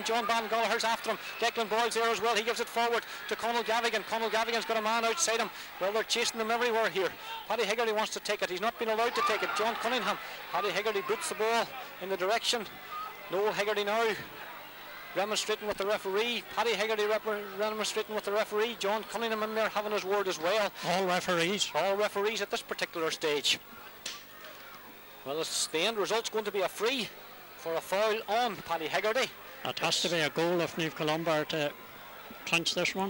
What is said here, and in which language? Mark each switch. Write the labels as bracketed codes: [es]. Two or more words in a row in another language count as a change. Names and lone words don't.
[en] John Van Gallagher's after him. Declan Boyle's there as well. He gives it forward to Conal Gavigan. Conal Gavigan's got a man outside him. Well, they're chasing them everywhere here. Paddy Hegarty wants to take it. He's not been allowed to take it. John Cunningham. Paddy Hegarty boots the ball in the direction. Noel Hegarty now remonstrating with the referee. Paddy Hegarty remonstrating with the referee. John Cunningham in there having his word as well. All referees at this particular stage. Well, it's the end result's going to be a free for a foul on Paddy Hegarty. It has to be a goal if Neath Columba are to clinch this one.